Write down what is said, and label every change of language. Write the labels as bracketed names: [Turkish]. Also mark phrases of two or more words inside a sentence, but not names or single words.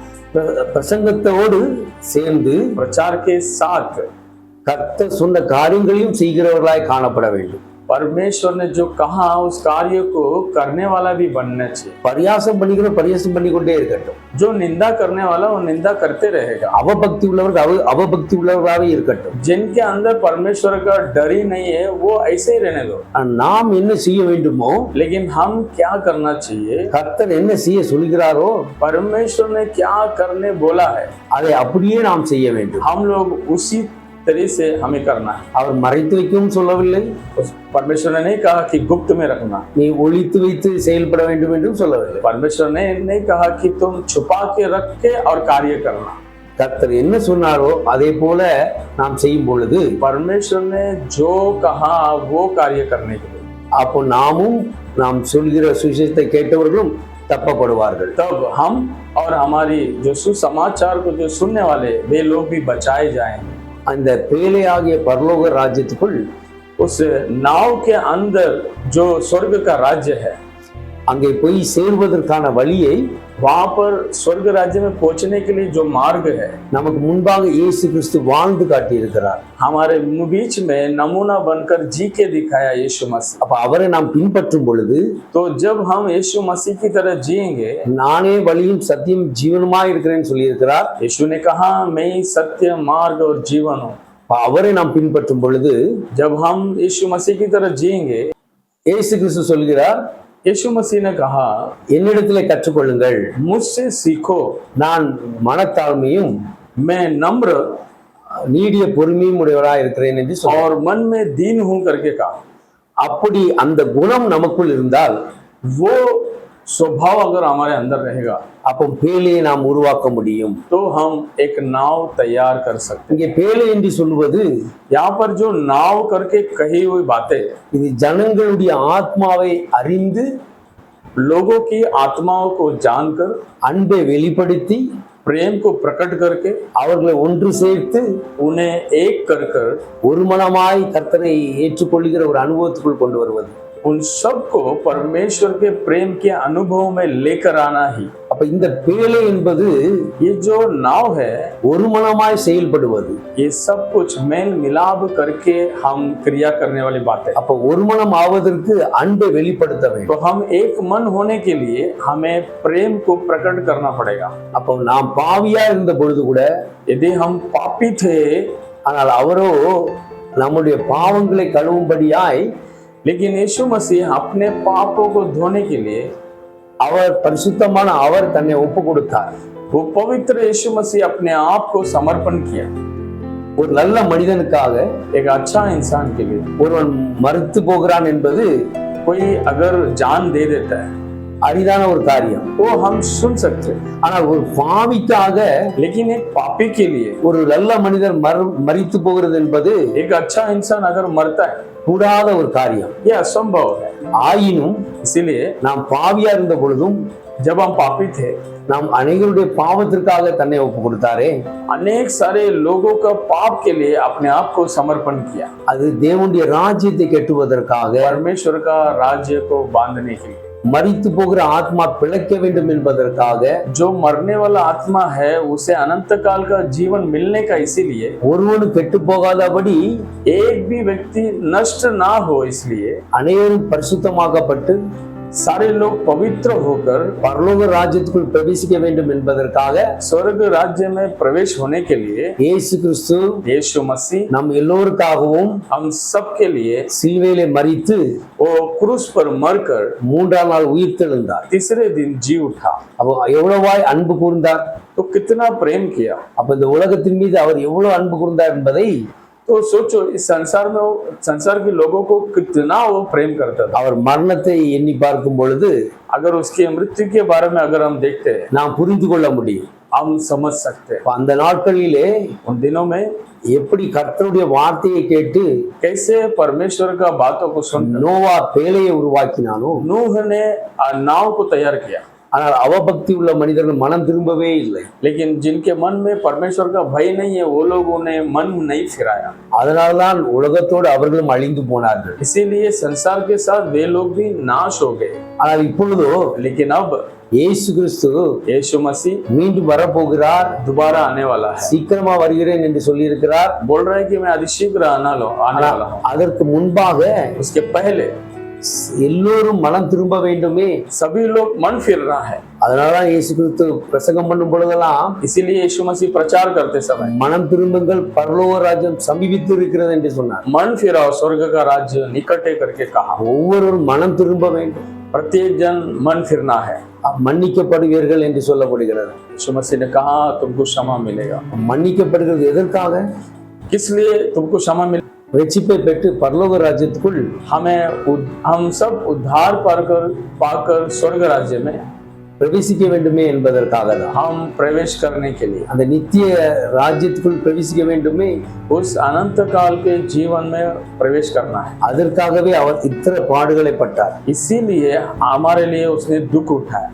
[Tamil] பிரசங்கத்தோடு சேர்ந்து [Hindi] प्रचार के साथ [Tamil] கர்த்தர் சொன்ன காரியங்களையும் செய்கிறவர்களாய் காணப்பட வேண்டும். [Hindi] परमेश्वर ने जो कहा उस कार्य को करने वाला भी बनना चाहिए। [Tamil] பரியாசம் பண்ணி கொண்டே இருக்கட்டும். [Hindi] जो निंदा करने वाला वो निंदा करते रहेगा। [Tamil] அவபக்தி உள்ளவர்கள் அவபக்தி உள்ளவர்களாகவே இருக்கட்டும். [Hindi] जिनके अंदर परमेश्वर का डर ही नहीं है वो ऐसे ही रहने दो। [Tamil] நாம் என்ன செய்ய வேண்டுமோ, [Hindi] लेकिन हम क्या करना चाहिए, [Tamil] கர்த்தர் என்ன செய்ய சொல்கிறாரோ, [Hindi] परमेश्वर ने क्या करने बोला है [Tamil] அதை அப்படியே நாம் செய்ய வேண்டும். [Hindi] हम लोग उसी तरीके से हमें करना है। [Tamil] அவர் மறைத்து வைக்கவும் சொல்லவில்லை. [Hindi] परमेश्वर ने नहीं कहा कि गुप्त में रखना। [Tamil] நீ ஒளித்து வைத்து செயல்பட வேண்டும் என்றும் சொல்லவில்லை. [Hindi] परमेश्वर ने नहीं कहा कि तुम छुपा के रख के और कार्य करना। [Tamil] கர்த்தர் என்ன சொன்னாரோ அதே போல நாம் செய்யும் பொழுது, [Hindi] परमेश्वर ने जो कहा वो कार्य करने के लिए, [Tamil] அப்போ நாம் சொல்கிற சுவிசேஷத்தை கேட்டவர்களும் தப்பப்படுவார்கள். [Hindi] तब हम और हमारी जो सुसमाचार को जो सुनने वाले वे लोग भी बचाए जाएंगे। [Tamil] அந்த பேழையாகிய பரலோக ராஜ்யத்துக்குள், [Hindi] उस नाव के अंदर जो स्वर्ग का राज्य है, [Tamil] அங்கே போய் சேர்வதற்கான வழியை, [Hindi] वहां पर स्वर्ग राज्य में पहुंचने के लिए जो मार्ग है, [Tamil] நமக்கு முன்பாக இயேசு கிறிஸ்து வாழ்ந்து காட்டியிருக்கிறார். [Hindi] हमारे बीच में नमूना बनकर जी के दिखाया यीशु मसीह। [Tamil] அப்ப அவரை நாம் பின்பற்றும் பொழுது, [Hindi] तो जब हम यीशु मसीह की तरह जिएंगे, [Tamil] நானே வழியும் சத்தியம் ஜீவனுமாய் இருக்கிறேன்னு சொல்லியிருக்கிறார். [Hindi] यीशु ने कहा मैं ही सत्य मार्ग और जीवन हूँ। [Tamil] அவரை நாம் பின்பற்றும் பொழுது, [Hindi] जब हम यीशु मसीह की तरह जिएंगे, [Tamil] இயேசு கிறிஸ்து சொல்கிறார், [Hindi] यीशु मसीह ने कहा [Tamil] என்னிடத்திலே கற்றுக்கொள்ளுங்கள், [Hindi] मुझसे सीखो, [Tamil] நான் மனத்தாழ்மையும் [Hindi] मैं नम्र [Tamil] நீடிய பொறுமையும் உடையவராய் இருக்கிறேன் என்று சொல்றார். [Hindi] और मन में दीन हूं करके कहा। [Tamil] அப்படி அந்த குணம் நமக்குள் இருந்தால் [Hindi] वो स्वभाव अगर हमारे अंदर रहेगा [Tamil] அப்போ பேழையை நாம் உருவாக்க முடியும். [Hindi] तो हम एक नाव तैयार कर सकते [Tamil] இங்கே பேழை என்று சொல்லுவது [Hindi] हैं। यहाँ पर जो नाव करके कही हुई बातें [Tamil] இது ஜனங்களுடைய ஆத்மாவை அறிந்து [Hindi] लोगों की आत्माओं को जानकर [Tamil] அன்பை வெளிப்படுத்தி [Hindi] प्रेम को प्रकट करके [Tamil] அவர்களை ஒன்று சேர்த்து [Hindi] उन्हें एक कर कर [Tamil] ஒரு மனமாய் கர்த்தரை ஏற்றுக்கொள்கிற ஒரு அனுபவத்துக்குள் கொண்டு வருவது. [Hindi] उन सबको परमेश्वर के प्रेम के अनुभव में लेकर आना ही। [Tamil] அப்ப இந்த பேழை என்பது [Hindi] ये जो नाव है [Tamil] ஒரு மனமாய் செயல்படுவது. [Hindi] ये सब कुछ मेल मिलाप करके हम क्रिया करने वाली बात है। [Tamil] அப்ப ஒரு மனம் ஆவதற்கு அன்பை வெளிப்படுத்த [Hindi] तो [Tamil] வேண்டும். [Hindi] हम एक मन होने के लिए हमें प्रेम को प्रकट करना पड़ेगा। [Tamil] அப்போ நாம் பாவியா இருந்த பொழுது கூட [Hindi] यदि हम पापी थे [Tamil] ஆனால் அவரோ நம்முடைய பாவங்களை கழுவும்படியாய் [Hindi] लेकिन यीशु मसीह अपने पापों को धोने के लिए [Tamil] அவர் பரிசுத்தமான அவர் தன்னை ஒப்பு கொடுத்தார். [Hindi] वो पवित्र यीशु मसीह अपने आप को समर्पण किया [Tamil] ஒரு நல்ல மனிதனுக்காக [Hindi] एक अच्छा इंसान के लिए। [Tamil] ஒருவன் மறுத்து போகிறான் என்பது [Hindi] कोई अगर जान दे देता है [Tamil] அரிதான ஒரு காரியம். [Hindi] वो हम सुन सकते हैं, [Tamil] ஆனால் ஒரு பாவிக்காக [Hindi] लेकिन एक पापी के लिए [Tamil] ஒரு நல்ல மனிதர் மரித்து போகிறது என்பது [Hindi] एक अच्छा इंसान अगर मरता है [Tamil] கூடாத ஒரு காரியம். [Hindi] ये असंभव है। [Tamil] ஆயினும் [Hindi] इसीलिए [Tamil] நாம் பாவியா இருந்த பொழுதும் [Hindi] जब हम पापी थे [Tamil] நாம் அனைவருடைய பாவத்திற்காக தன்னை ஒப்பு கொடுத்தாரே, [Hindi] अनेक सारे लोगों का पाप के लिए अपने आप को समर्पण किया, [Tamil] அது தேவனுடைய ராஜ்யத்தை கட்டுவதற்காக, [Hindi] परमेश्वर का राज्य को बांधने के लिए। [Tamil] மரித்து போகிற ஆத்மா பிழைக்க வேண்டும் என்பதற்காக, [Hindi] जो मरने वाला आत्मा है उसे अनंत काल का जीवन मिलने का, इसीलिए [Tamil] ஒருவனும் கெட்டு போகாதபடி [Hindi] एक भी व्यक्ति नष्ट ना हो, इसलिए [Tamil] அனைவரும் பரிசுத்தமாக்கப்பட்டு [Hindi] सारे लोग पवित्र होकर [Tamil] பரலோக ராஜ்யத்துக்குள் பிரவேசிக்க வேண்டும் என்பதற்காக [Hindi] स्वर्ग राज्य में प्रवेश होने के लिए [Tamil] இயேசு கிறிஸ்து [Hindi] यीशु मसीह [Tamil] நம் எல்லோருக்காகவும் [Hindi] हम सब के लिए [Tamil] சிலுவையிலே மரித்து [Hindi] वो क्रूस पर मरकर [Tamil] மூன்றாம் நாள் உயிர்த்தெழுந்தார். [Hindi] तीसरे दिन जी उठा। [Tamil] அப்போ எவ்வளவாய் அன்பு கூர்ந்தார். [Hindi] तो कितना प्रेम किया। [Tamil] அப்ப இந்த உலகத்தின் மீது அவர் எவ்வளவு அன்பு கூர்ந்தார் என்பதை [Hindi] तो सोचो इस संसार में वो संसार के लोगों को कितना वो प्रेम करता था। [Tamil] அவர் மரணத்தை எண்ணி பார்க்கும் பொழுது [Hindi] अगर उसकी मृत्यु के बारे में अगर हम देखते हैं [Tamil] நாம் புரிந்து கொள்ள முடியும். [Hindi] हम समझ सकते हैं [Tamil] அப்ப அந்த नाட்களிலே [Hindi] उन दिनों में [Tamil] எப்படி கர்த்தருடைய வார்த்தையை கேட்டு [Hindi] कैसे परमेश्वर का बातों को सुन [Tamil] நோவா பேழையை உருவாக்கினானோ, [Hindi] नूह ने नाव को तैयार किया, [Tamil] ஆனால் அவபக்தி உள்ள மனிதர்கள் மனம் திரும்பவே இல்லை. [Hindi] लेकिन जिनके मन में परमेश्वर का भय नहीं है वो लोगों ने मन नहीं फिराया, [Tamil] அதனால்தான் உலகத்தோடு அவர்களும் அழிந்து போனார்கள். [Hindi] इसीलिए संसार के साथ वे लोग भी नाश हो गए। [Tamil] ஆனால் இப்பொழுதோ [Hindi] लेकिन अब [Tamil] இயேசு கிறிஸ்து [Hindi] यीशु मसीह [Tamil] மீண்டும் வரப்போகிறார், [Hindi] दोबारा आने वाला है। [Tamil] சீக்கிரமா வருகிறேன் என்று சொல்லியிருக்கிறார். [Hindi] बोल रहा है कि मैं अधिशीघ्र आने वाला हूँ। [Tamil] அதற்கு முன்பாக [Hindi] उसके पहले [Tamil] எல்லோரும் மனம் திரும்ப வேண்டுமே. [Hindi] सभी लोग मन फिर रहा है, [Tamil] அதனாலதான் இயேசு கிறிஸ்து பிரசங்கம் பண்ணும் பொழுதெல்லாம் [Hindi] इसीलिए यीशु मसीह प्रचार करते समय [Tamil] மனம் திரும்புங்கள் பரலோக ராஜ்யம் சமீபித்து இருக்கிறது என்று சொன்னார். [Hindi] मन फिराओ स्वर्ग का राज्य निकटे करके कहा। [Tamil] ஒவ்வொருவரும் மனம் திரும்ப வேண்டும், [Hindi] प्रत्येक जन मन फिरना है। [Tamil] மன்னிக்கப்படுவீர்கள் என்று சொல்லப்படுகிறது. [Hindi] यीशु मसीह ने कहा तुमको क्षमा मिलेगा। [Tamil] மன்னிக்கப்படுகிறது எதற்காக? [Hindi] किस लिए तुमको क्षमा मिले? [Tamil] ரட்சிப்பை பெற்று பரலோக ராஜ்யத்துக்குள் [Hindi] हम सब उद्धार पाकर स्वर्ग राज्य में [Tamil] பிரவேசிக்க வேண்டுமே என்பதற்காக தான். [Hindi] हम प्रवेश करने के लिए [Tamil] அந்த நித்திய ராஜ்யத்துக்குள் பிரவேசிக்க வேண்டுமே, [Hindi] उस अनंत काल के जीवन में प्रवेश करना है। [Tamil] அதற்காகவே அவர் இத்தனை பாடுகளை பட்டார். [Hindi] इसीलिए हमारे लिए उसने दुख उठाया।